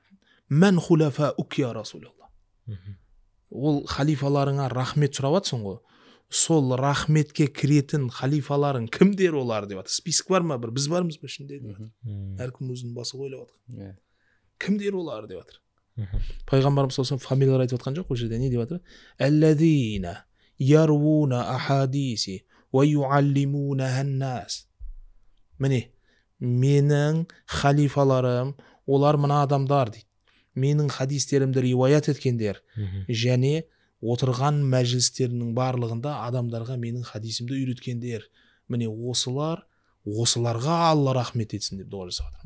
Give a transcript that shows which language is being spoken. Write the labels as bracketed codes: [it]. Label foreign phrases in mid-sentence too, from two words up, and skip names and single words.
[ar] "من خلفاؤك يا رسول الله." [kk] Ол халифаларыңа рахмет сұрап жатсың ғой. Сол рахметке кіретін халифаларың кімдер олар деп жатыр. Список бар ма бір? Біз бармыз ба ішінде деп жатыр. Әркім өзінің басы ойлап жатыр. Кімдер олар деп жатыр. Пайғамбарымыз саллаллаху фамилиялар айтып жатқан жоқ, ол жерде не деп жатыр? [ar] الذين يروون أحاديثي ويعلمون الناس. [kk] Міне, менің халифаларым, олар мына адамдар дейді. Менің хадистерімді риуаят еткендер, және отырған мәжілістерінің барлығында адамдарға менің хадисімді үйреткендер. Міне осыларға Алла рахмет етсін деп дуа жасап жатыр.